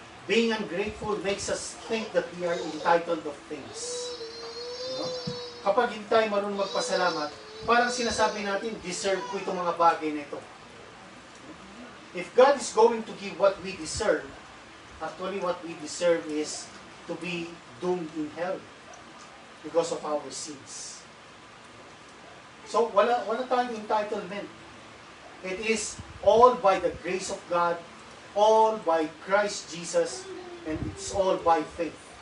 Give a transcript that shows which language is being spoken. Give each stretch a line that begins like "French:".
English: Being ungrateful makes us think that we are entitled of things.
Filipino: Kapag hindi tayo marunong magpasalamat, parang sinasabi natin, deserve ko itong mga bagay na ito.
English: if God is going to give what we deserve, actually what we deserve is to be doomed in hell because of our sins. So,
Filipino: wala tayong entitlement.
English: It is all by the grace of God, all by Christ Jesus, and it's all by faith.